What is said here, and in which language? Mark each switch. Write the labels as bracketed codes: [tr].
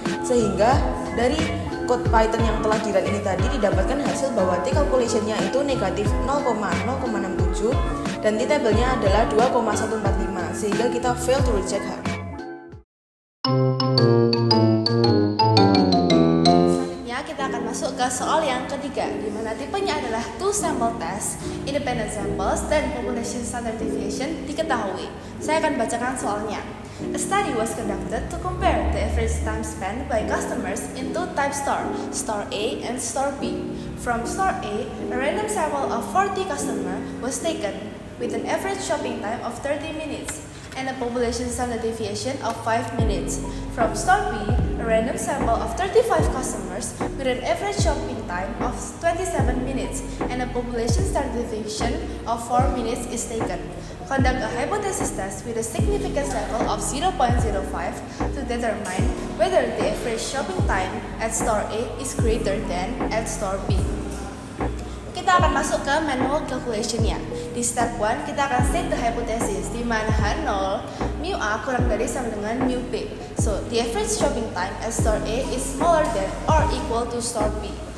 [id] Sehingga dari code Python yang telah di-run ini tadi didapatkan hasil bahwa t calculation-nya itu negatif 0,067 dan t-table-nya adalah 2,145, sehingga kita [en] fail to reject H0. [id] Selanjutnya kita akan akan masuk ke soal yang ketiga, di mana tipenya adalah two sample test, independent samples, dan population standard deviation diketahui. Saya akan bacakan soalnya. [en] A study was conducted to compare the average time spent by customers in two type store A and store B. From store A, a random sample of 40 customers was taken with an average shopping time of 30 minutes and a population standard deviation of 5 minutes. From store B, a random sample of 35 customers with an average shopping time of 27 minutes and a population standard deviation of 4 minutes is taken. Conduct a hypothesis test with a significance level of 0.05 to determine whether the average shopping time at store A is greater than at store B. [id] Kita akan masuk ke manual calculation-nya. Di step 1, kita akan [en] state the hypothesis [id] di mana H0 mu A kurang dari sama dengan mu B. [en] So, the average shopping time at store A is smaller than or equal to store B.